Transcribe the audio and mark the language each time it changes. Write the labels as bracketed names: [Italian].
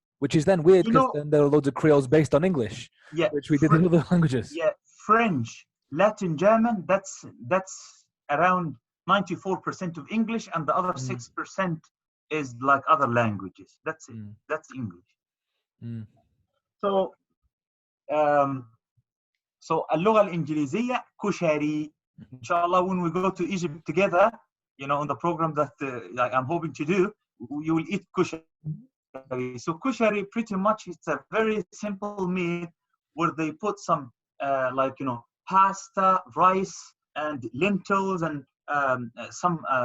[English] Which is then weird because then there are loads of Creoles based on English, which we did in other languages. Yeah, French, Latin, German, that's around 94% of English, and the other 6% is like other languages. That's it. That's English. [Arabic] So اللغة الإنجليزية كشري. [English] Inshallah, when we go to Egypt together, on the program that I'm hoping to do, you will eat kushari. So kushari, pretty much, it's a very simple meal where they put some pasta, rice, and lentils, and some.